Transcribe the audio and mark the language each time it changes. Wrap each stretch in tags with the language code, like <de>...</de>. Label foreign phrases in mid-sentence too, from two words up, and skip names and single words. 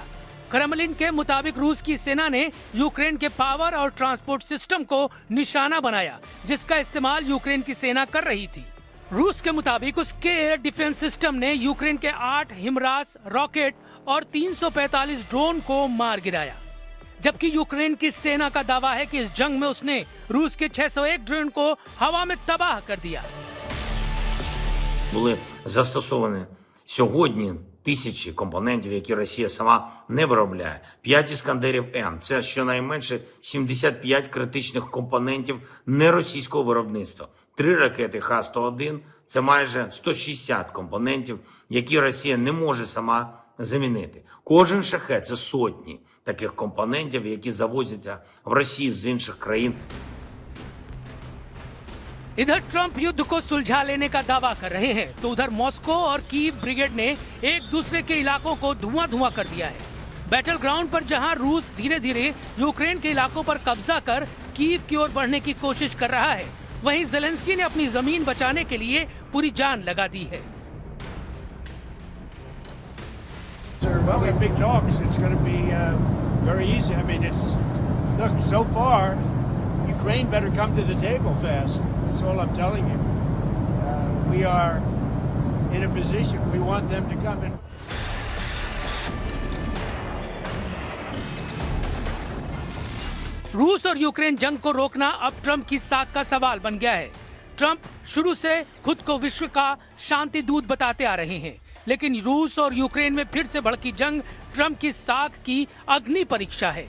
<hi>क्रेमलिन के मुताबिक रूस की सेना ने यूक्रेन के पावर और</hi> <en>transport system</en> <hi>को निशाना बनाया, जिसका इस्तेमाल यूक्रेन की सेना कर रही थी। रूस के मुताबिक उसके</hi> <en>air defense system</en> <hi>ने यूक्रेन के 8 हिमरास रॉकेट और 345 ड्रोन को मार गिराया। जबकि यूक्रेन की सेना का दावा है कि इस जंग में उसने रूस के 601 ड्रोन को हवा में तबाह कर दिया।</hi> <uk>Були застосовані сьогодні тисячі компонентів, які Росія сама не виробляє. 5 «Іскандерів М» – це щонайменше 75 критичних компонентів неросійського виробництва. 3 ракети Х-101 – це майже 160 компонентів, які Росія не може сама замінити. Кожен шахет – це сотні таких компонентів, які завозяться в Росію з інших країн.</uk> <hi>इधर ट्रंप युद्ध को सुलझा लेने का दावा कर रहे हैं, तो उधर मॉस्को और कीव ब्रिगेड ने एक दूसरे के इलाकों को धुआं कर दिया है।</hi> <en>battle ground</en> <hi>पर जहां रूस धीरे धीरे यूक्रेन के इलाकों पर कब्जा कर कीव की ओर बढ़ने की कोशिश कर रहा है, वहीं ज़ेलेंस्की ने अपनी जमीन बचाने के लिए पूरी जान लगा दी है।</hi> <en>Well, we have big talks. It's going to be very easy. I mean, look, so far, Ukraine better come to the table fast. That's all I'm telling you. We are in a position, we want them to come in.</en> <hi>रूस और यूक्रेन जंग को रोकना अब ट्रंप की साख का सवाल बन गया है। ट्रंप शुरू से खुद को विश्व का शांति दूत बताते आ रहे हैं, लेकिन रूस और यूक्रेन में फिर से भड़की जंग ट्रंप की साख की अग्नि परीक्षा है।</hi>